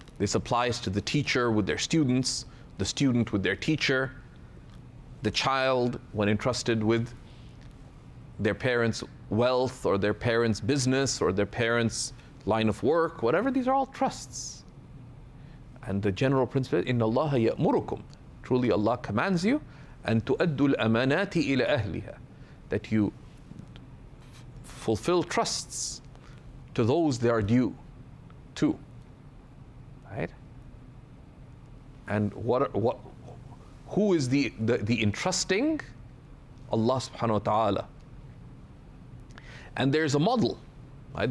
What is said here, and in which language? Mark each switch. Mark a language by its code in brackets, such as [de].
[en] This applies to the teacher with their students, the student with their teacher, the child when entrusted with their parents' wealth or their parents' business or their parents' line of work, whatever. These are all trusts. And the general principle is, [ar] إِنَّ اللَّهَ يَأْمُرُكُمْ. [en] Truly Allah commands you, [ar] أَن تُؤَدُّوا الْأَمَانَاتِ إِلَى أَهْلِهَا. [en] That you fulfill trusts to those they are due to. Right? And who is the entrusting? Allah subhanahu wa ta'ala. And there's a model. Right?